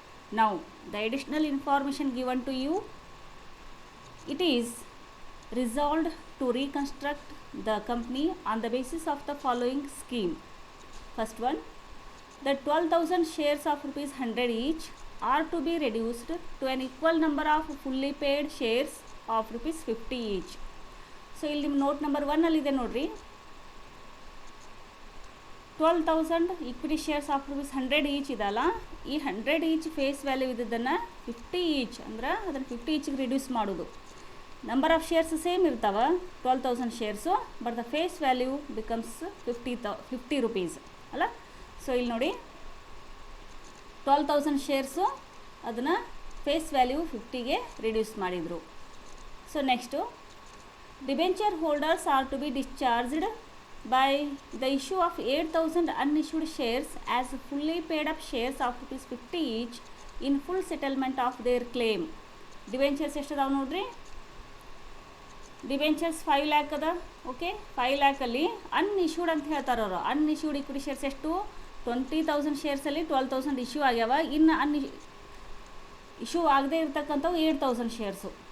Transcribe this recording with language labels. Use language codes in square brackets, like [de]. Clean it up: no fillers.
[en] Now the additional information given to you, it is resolved to reconstruct the company on the basis of the following scheme. First one, the 12,000 shares of rupees 100 each are to be reduced to an equal number of fully paid shares of rupees 50 each. [kn] So ಇಲ್ಲಿ note number 1 ಅಲ್ಲಿ ಇದೆ ನೋಡ್ರಿ, [en] 12,000 equity shares of rupees 100 each [kn] ಇದಲ್ಲ, ಈ 100 each face value ಇದ್ದದನ್ನು 50 each ಅಂದ್ರೆ ಅದನ್ನು 50 ಈಚ್ಗೆ reduce ಮಾಡೋದು. [en] Number of shares same ಇರ್ತಾವ 12,000 shares, but the face value becomes 50 rupees ಅಲ್ಲ. [kn] ಸೊ ಇಲ್ಲಿ ನೋಡಿ 12,000 ಶೇರ್ಸು ಅದನ್ನು ಫೇಸ್ ವ್ಯಾಲ್ಯೂ 50ಗೆ ರಿಡ್ಯೂಸ್ ಮಾಡಿದರು. [en] So next, debenture holders are to be discharged by the issue of 8,000 unissued shares as fully paid up shares of rupees 50 each in full settlement of their claim. [kn] Debentures ಎಷ್ಟು ಅದಾವೆ ನೋಡ್ರಿ, debentures 5 lac ಅದ. Okay, 5 ಲ್ಯಾಕಲ್ಲಿ ಅನ್ಇಶ್ಯೂಡ್ ಅಂತ ಹೇಳ್ತಾರೆ ಅವರು. ಅನ್ಇಶ್ಯೂಡ್ equity shares ಎಷ್ಟು, 20,000 ಶೇರ್ಸಲ್ಲಿ 12,000 issue ಆಗ್ಯಾವ. ಇನ್ನು ಇಶ್ಯೂ ಆಗದೆ ಇರ್ತಕ್ಕಂಥವು 8,000 ಶೇರ್ಸು.